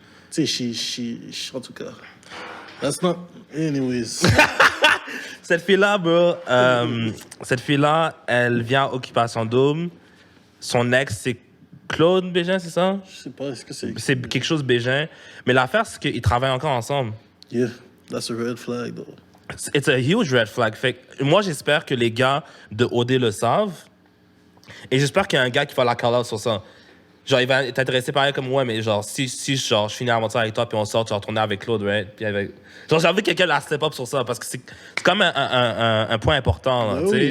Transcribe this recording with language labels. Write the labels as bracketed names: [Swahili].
[French] Tu sais, en tout cas... [English] That's not... Anyways. [French] Cette fille-là, bro, cette fille-là, elle vient à Occupation Double. Son ex, c'est Claude Bégin, c'est ça? Je sais pas, est-ce que c'est... C'est quelque chose Bégin. Mais l'affaire, c'est qu'ils travaillent encore ensemble. [English] Yeah, that's a red flag, though. It's a huge red flag. [French] Fait que moi, j'espère que les gars de OD le savent. Et j'espère qu'il y a un gars qui va la call out sur ça. Genre, il va être intéressé par elle comme ouais, mais genre, si genre, je finis l'aventure avec toi, puis on sort, tu vas retourner avec Claude, right? Puis avec... Genre, j'ai envie que quelqu'un la step up sur ça, parce que c'est comme un point important, là, tu sais.